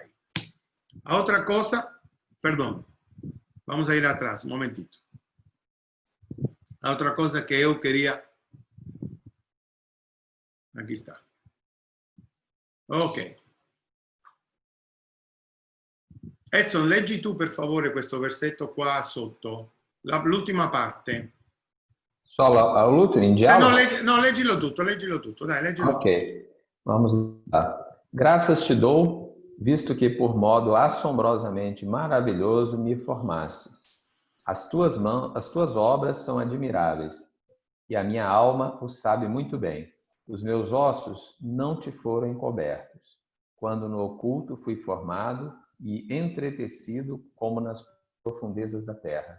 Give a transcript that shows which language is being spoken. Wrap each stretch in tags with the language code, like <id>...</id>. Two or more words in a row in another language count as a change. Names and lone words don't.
<pt>A outra coisa, perdão, vamos a ir atrás, um momentito. A outra coisa que eu queria... Aqui está. Ok. Edson,</pt> <it>leggi tu per favore questo versetto qua sotto, l'ultima parte.</it> <pt>Só</pt> <it>l'ultimo in</it> <pt>diálogo?</pt> <it>No, leggilo tutto, dai, leggilo tutto.</it> <pt>Ok, vamos lá. Graças te dou, visto que por modo assombrosamente maravilhoso me formastes. As tuas obras são admiráveis, e a minha alma o sabe muito bem. Os meus ossos não te foram encobertos, quando no oculto fui formado e entretecido como nas profundezas da terra.</pt>